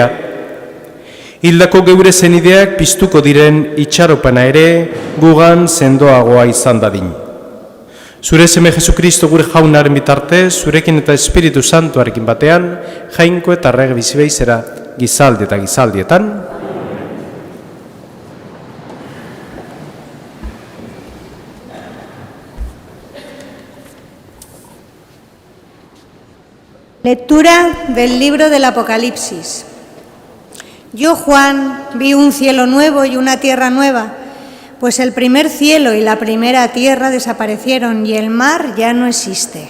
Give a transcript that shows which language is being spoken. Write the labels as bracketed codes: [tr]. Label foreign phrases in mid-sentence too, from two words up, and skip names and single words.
[eu] Hildako geure zenideak piztuko diren itxaropana ere gugan sendoagoa izan dadin. Zure seme Jesukristo gure jaunaren bitartez, zurekin eta Espiritu Santuarekin batean, jainko eta rege bizibeizera gizaldi eta gizaldietan. [es] Lectura del libro del Apocalipsis. Yo, Juan, vi un cielo nuevo y una tierra nueva, pues el primer cielo y la primera tierra desaparecieron y el mar ya no existe.